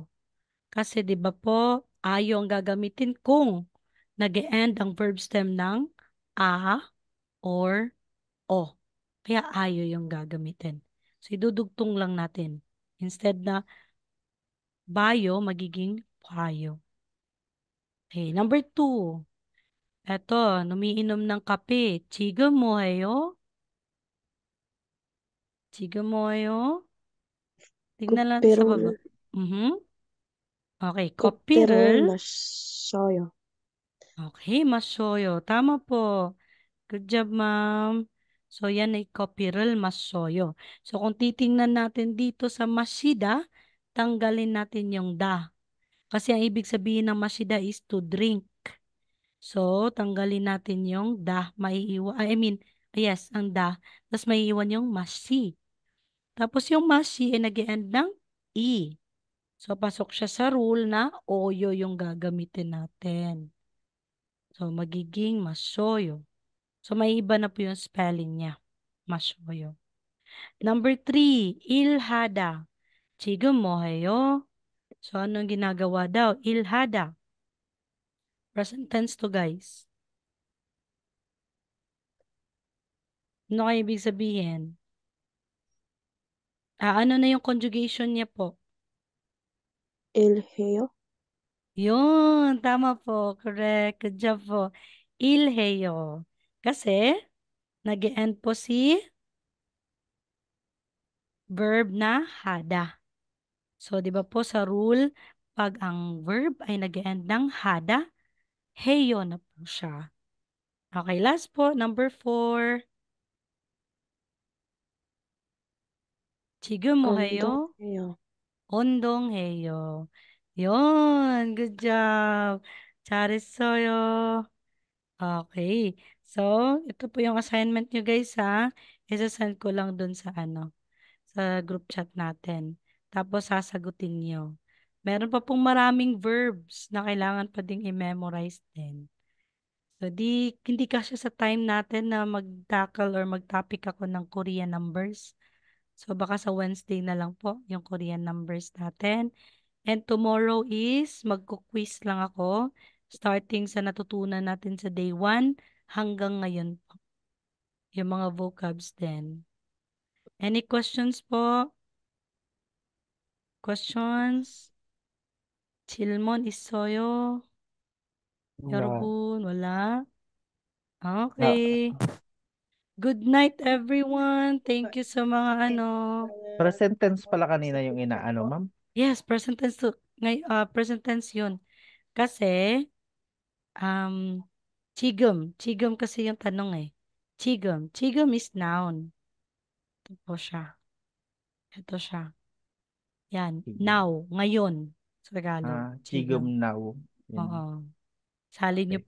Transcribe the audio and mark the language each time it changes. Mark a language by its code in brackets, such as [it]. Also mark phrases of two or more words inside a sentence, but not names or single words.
[tl] Kasi 'di ba po, ayo ang gagamitin kung nag-e-end ang [en] verb stem [tl] ng a or o. Kaya ayo yung gagamitin. So idudugtong lang natin. Instead na bayo, magiging payo. Okay, number 2. Eto, numiinom ng kape. [ko] 지금 뭐해요? 지금 뭐예요? [tl] tignan natin sa baba. [ko] 커피를, Okay, 커피를 커피를. 마셔요. [tl] Okay, masoyo. Tama po. [en] Good job, ma'am. [tl] So, yan ay [ko] 커피를 마셔요. [tl] So, kung titingnan natin dito sa masida, tanggalin natin yung da. Kasi ang ibig sabihin ng masida is [en] to drink. [tl] So, tanggalin natin yung da. Yes, ang da. Tapos maiiwan yung masi. Tapos yung masi ay nag-end ng e. So, pasok siya sa rule na oyo yung gagamitin natin. So, magiging masoyo. So, may iba na po yung spelling niya. Masoyo. Number 3, ilhada. [ko] 지금 뭐해요? [tl] So, anong ginagawa daw? Ilhada. [en] Present tense [tl] to, guys. Ano kayo ibig sabihin? Ano na yung conjugation niya po? [ko] 일해요. [tl] Yun, tama po. Correct. [en] Good job [tl] po. Ilheyo. Kasi, nag-end po si verb na hada. So, di ba po sa rule, pag ang verb ay nag-end ng hada, heyo na po siya. Okay, last po, number 4. [ko] 지금 뭐 해요? 운동해요. 운동해요. [en] Yun, good job. [ko] 잘했어요. Okay. [tl] So, ito po yung assignment nyo guys ha. Isasend ko lang dun sa sa [en] group chat [tl] natin. Tapos sasagutin nyo. Meron pa pong maraming verbs na kailangan pa ding i-memorize din. So, hindi kasi sa time natin na mag-tackle or mag-topic ako ng [en] Korean numbers. [tl] So, baka sa Wednesday na lang po yung [en] Korean numbers [tl] natin. [en] And tomorrow is [tl] magko-quiz lang ako starting sa natutunan natin sa day 1 hanggang ngayon po. Yung mga vocabs din. [en] Any questions po? Questions? [ko] 질문 있어요? [tl] Wala. [ko] 여러분, [tl] wala? Na, [en] Okay. Good night, everyone. Thank you [tl] sa mga [en] present tense [tl] pala kanina yung inaano, ma'am. [en] Yes, present tense to. Present tense yun. [tl] Kasi, [ko] um, 지금. [tl] 지금 kasi yung tanong eh. 지금. 지금 [en] is noun. [tl] Ito po siya. Ito siya. Yan. Sige. Now. Ngayon. Sa Tagalog. [ko] Chigum 지금. [en] now. Yun. [tl] Oo. Salin niyo